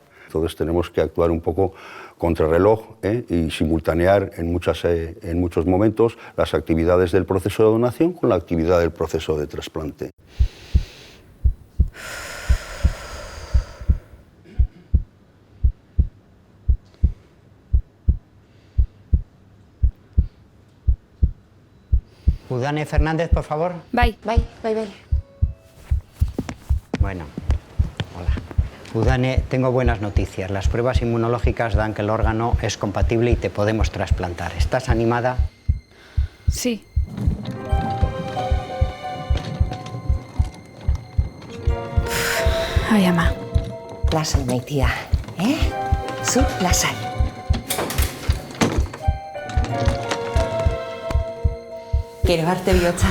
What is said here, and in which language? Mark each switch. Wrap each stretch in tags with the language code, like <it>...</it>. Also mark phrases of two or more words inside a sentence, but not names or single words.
<es>Entonces tenemos que actuar un poco contrarreloj y simultanear en muchos momentos las actividades del proceso de donación con la actividad del proceso de trasplante. Udane Fernández, por favor.</es> <eu>Bai.</eu> <es>Bueno, hola. Udane, tengo buenas noticias. Las pruebas inmunológicas dan que el órgano es compatible y te podemos trasplantar. ¿Estás animada? Sí.</es> <eu>Ai, ama. Lasai, maitia, Zu, lasai. Gero arte bihotza.</eu>